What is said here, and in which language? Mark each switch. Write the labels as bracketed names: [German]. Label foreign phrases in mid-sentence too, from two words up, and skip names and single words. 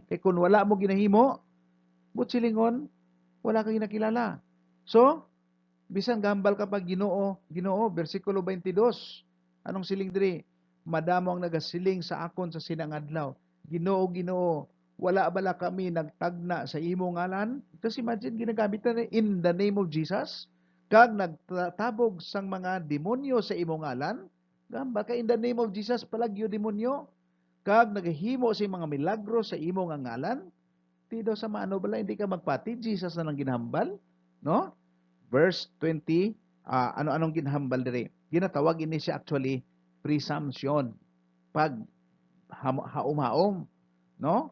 [Hiligaynon] Kay kung wala mo ginahimo, butsilingon, wala kang ginakilala. So, bisan gambal ka pag Ginoo, Ginoo, versikulo 22. Anong siling diri? Madamo ang nagasiling sa akon sa sinangadlaw. Ginoo, Ginoo, wala bala kami nagtagna sa imo ngalan? Kasi imagine ginagamit na [English] in the name of Jesus. [Hiligaynon] Kag nagtabog sang mga demonyo sa imo ngalan, gamba ka [English] in the name of Jesus [Hiligaynon] palagyo demonyo. Kag naghimo sa mga milagro sa imo nga ngalan, ti daw sa maano bala hindi ka magpati, Jesus na lang ginhambal, no? Verse 20, ano-anong ginhambal diri? Ginatawag ini siya actually presumption. Pag haom-haom, no?